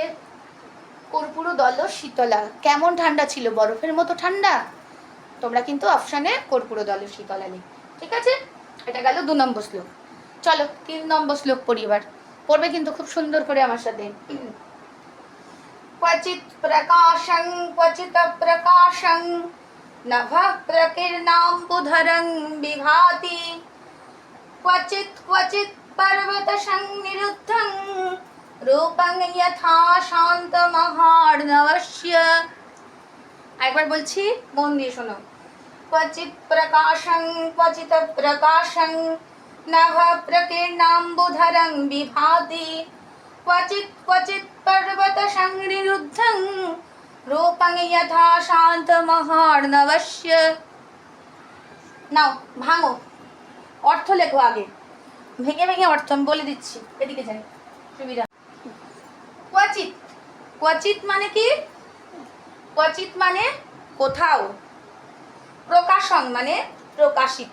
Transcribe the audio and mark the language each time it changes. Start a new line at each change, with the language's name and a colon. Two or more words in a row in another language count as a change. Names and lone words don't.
Bangla: কর্পূর দল শীতলা। কেমন ঠান্ডা ছিল? বরফের মতো ঠান্ডা। তোমরা কিন্তু অপশানে কর্পূর দল শীতলা লিখ, ঠিক আছে? এটা গেল 2 নম্বর শ্লোক। চলো 3 নম্বর শ্লোক পড়ি এবার। পড়বে কিন্তু খুব সুন্দর করে আমার সাথে।
Sanskrit: क्वचित् प्रकाशं क्वचित् अप्रकाशं नभः प्रकीर्णाम्बुधरं विभाति क्वचित् क्वचित् पर्वतसंनिरुद्धं रूपं यथा शान्तमहार्णवस्य।
Bangla: একবার বলছি, মন দিয়ে শোনো।
Sanskrit: क्वचित् प्रकाशं क्वचित् अप्रकाशं नभः प्रकीर्णाम्बुधरं विभाति क्वचित् क्वचित् पर्वतसंनिरुद्धं रूपं यथा शान्तमहार्णवस्य।
Bangla: নাও ভাঙো, অর্থ লেখো আগে, ভেঙে ভেঙে অর্থ আমি বলে দিচ্ছি, এদিকে যাই সুবিধা।
Sanskrit: क्वचित्, क्वचित्
Bangla: মানে কি? क्वचित् মানে কোথাও, প্রকাশন মানে প্রকাশিত।